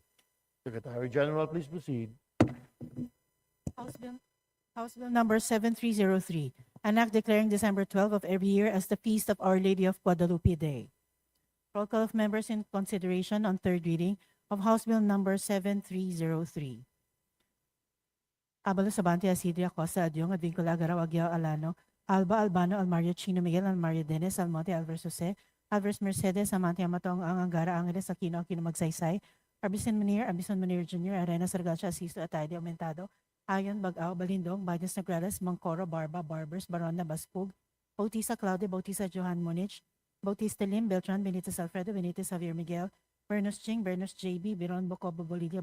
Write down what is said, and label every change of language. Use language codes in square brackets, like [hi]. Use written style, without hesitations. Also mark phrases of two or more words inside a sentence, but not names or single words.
[en] Secretary General, please proceed. House Bill number 7303, an act declaring December 12 of every year as the Feast of Our Lady of Guadalupe Day. Roll call of members in consideration on third reading of House Bill number 7303. Abalos Abante, Asidria, Costa, Adyong, Advincula, Agaraw, Aguiao, Alano, Alba, Albano, Almario, Chino, Miguel, Almario, Dennis, Almonte, Alvarez Jose, Alvarez Mercedes, Amante, Amatong, Angara, Angeles, Aquino, Aquino, Magsaysay, Arbison Manir Jr., Arena, Sargacha, Asisto, Atayde, Aumentado, Ayon, Bagao, Balindong, Bajas Nograles, Mangcoro, Barba, Barbers, Barona, Baspug, Bautista Claudia, Bautista Johan Munich, Bautista Lim, Beltran, Benitez Alfredo, Benitez Javier Miguel, Bernos Ching, Bernos JB, Biron, Bocobo, Bolivia,